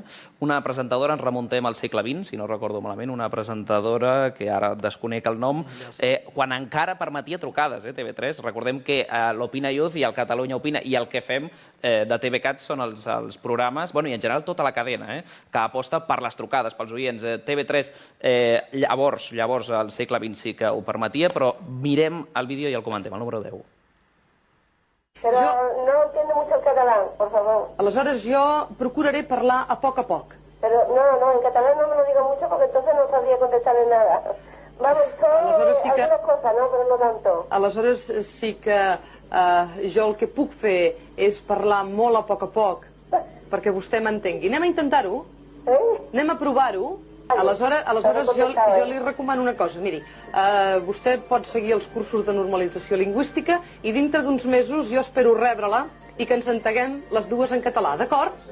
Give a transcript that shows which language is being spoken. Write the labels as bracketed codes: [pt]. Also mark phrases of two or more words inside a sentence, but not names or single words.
[ca] Una presentadora, ens remuntem al segle XX, si no recordo malament, una presentadora que ara desconec el nom, quan encara permetia trucades, TV3. Recordem que l'Opinayuz i el Catalunya Opina i el que fem de TVCAT són els programes, i en general tota la cadena, que aposta per les trucades, pels oients. TV3 llavors al segle XX sí que ho permetia, però mirem el vídeo i el comentem, el número 10. [es] Pero no entiendo mucho el catalán, por favor. [ca] Aleshores jo procuraré parlar a poc. [es] Pero no, en catalán no me lo diga mucho porque entonces no sabría contestarle nada. Vamos, algunas cosas, ¿no? Pero no tanto. [ca] Aleshores sí que jo el que puc fer és parlar molt a poc, perquè vostè m'entengui. Anem a intentar-ho? Anem a provar-ho? Aleshores jo li recomano una cosa. Miri, vostè pot seguir els cursos de normalització lingüística i dintre d'uns mesos jo espero rebre-la i que ens entenguem les dues en català, d'acord?